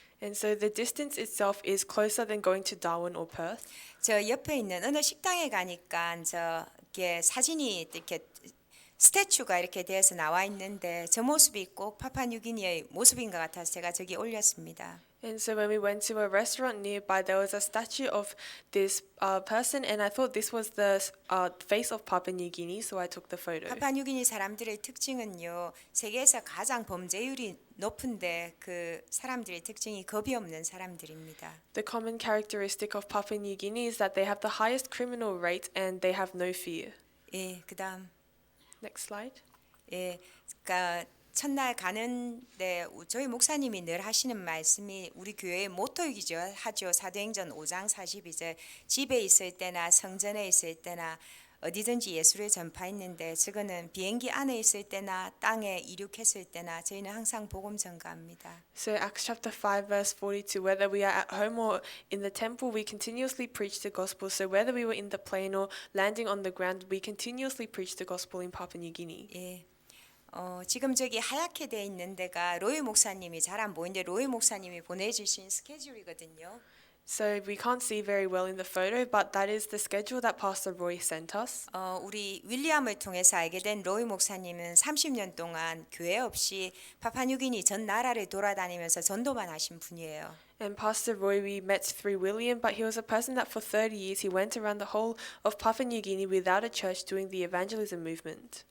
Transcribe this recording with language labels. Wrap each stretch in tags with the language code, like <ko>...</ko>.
<en>And so the distance itself is closer than going to Darwin or Perth.</en> <ko>저 옆에 있는 어느 식당에 가니까 저게 사진이 이렇게 스태츄가 이렇게 되어서 나와 있는데 저 모습이 꼭 파푸아뉴기니의 모습인 것 같아서 제가 저기 올렸습니다.</ko> <en>And so when we went to a restaurant nearby, there was a statue of this person, and I thought this was the face of Papua New Guinea, so I took the photo.</en> <ko>파푸아뉴기니 사람들의 특징은요, 세계에서 가장 범죄율이 높은데 그 사람들의 특징이 겁이 없는 사람들입니다.</ko> <en>The common characteristic of Papua New Guinea is that they have the highest criminal rate and they have no fear.</en> <ko>예, 그다음</ko> <en>Next slide.</en> <ko>예, 그러니까 첫날 가는데 저희 목사님이 늘 하시는 말씀이 우리 교회의 모토이기죠. 하죠. 사도행전 5장 42절 집에 있을 때나 성전에 있을 때나 어디든지 예수를 전파했는데 저거는 비행기 안에 있을 때나 땅에 이륙했을 때나 저희는 항상 복음 전가합니다.</ko> <en>So Acts chapter 5 verse 42, whether we are at home or in the temple, we continuously preach the gospel. So whether we were in the plane or landing on the ground, we continuously preach the gospel in Papua New Guinea.</en> <ko>예. 지금 저기 하얗게 돼 있는 데가 로이 목사님이 잘 안 보이는데 로이 목사님이 보내주신 스케줄이거든요.</ko> <en>So we can't see very well in the photo, but that is the schedule that Pastor Roy sent us.</en> <ko>우리 윌리엄을 통해서 알게 된 로이 목사님은 30년 동안 교회 없이 파파뉴기니 전 나라를 돌아다니면서 전도만 하신 분이에요.</ko> <en>And Pastor Roy we met through William, but he was a person that for 30 years he went around the whole of Papua New Guinea without a church doing the evangelism movement.</en>